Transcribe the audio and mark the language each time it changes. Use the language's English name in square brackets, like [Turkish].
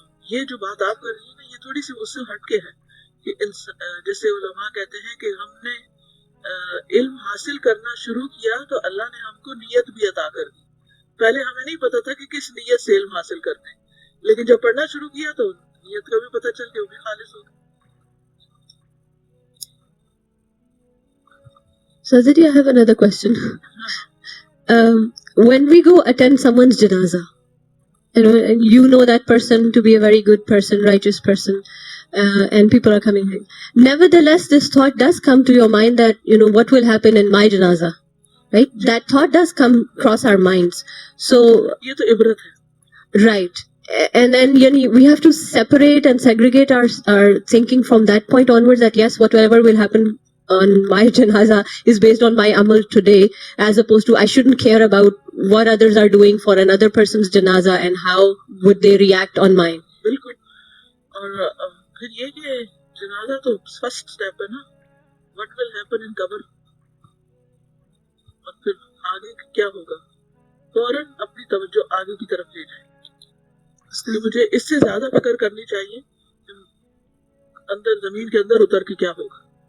[Urdu] یہ جو بات آپ کر رہی ہیں نا, یہ تھوڑی سی اس سے ہٹ کے ہے کہ جیسے علماء کہتے ہیں کہ ہم نے علم حاصل کرنا شروع کیا تو اللہ نے ہم کو نیت بھی عطا کر دی. پہلے ہمیں نہیں پتا تھا کہ کس نیت سے علم حاصل کرتے, لیکن جب پڑھنا شروع کیا تو نیت کا بھی پتہ چل کے وہ بھی خالص ہو گئی. [English] Sajid, I have another question. When we go attend someone's janazah, and you know that person to be a very good person, righteous person, and people are coming in. Nevertheless, this thought does come to your mind that, what will happen in my janazah, right? That thought does come across our minds. So, [Urdu] یہ تو عبرت ہے. [English] right. And then we have to separate and segregate our thinking from that point onwards that yes, whatever will happen on my janazah is based on my amal today, as opposed to I shouldn't care about what others are doing for another person's janazah and how would they react on mine. [Urdu] بالکل. اور پھر یہ کہ جنازہ تو first step ہے نا, [English] what will happen in [Urdu] قبر, اور پھر آگے کیا ہوگا, فوراً اپنی توجہ آگے کی طرف لے جائیں. تو مجھے اس سے زیادہ فکر کرنی چاہیے اندر زمین کے اندر اتر کے کیا ہوگا.